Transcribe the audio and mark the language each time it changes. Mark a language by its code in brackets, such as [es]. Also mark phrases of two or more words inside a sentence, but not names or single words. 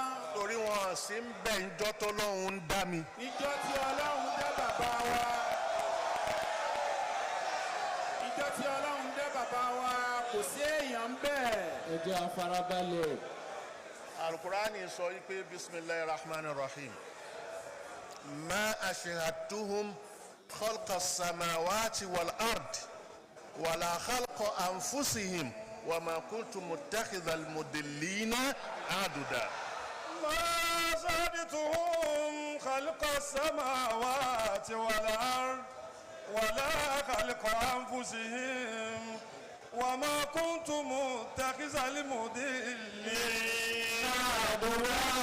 [yo] torí wọn sì ń bẹ̀ ńjọ́ tọ́lọ́run ń dá mi. ìjọ tí ọlọ́run dá bàbá wa. ìjọ tí ọlọ́run dá bàbá wa kò sí èèyàn bẹ́ẹ̀. ẹ jẹ́ afárábalẹ̀. alukurani sọ yìí pé [ar] بسم الله الرحمن الرحيم ما أشهدتهم خلق السماوات والأرض ولا خلق أنفسهم وما كنت متخذ المضلين عضدا. ما شهدتهم خلق السماوات والأرض ولا خلق أنفسهم وما كنت متخذ المضلين عضدا.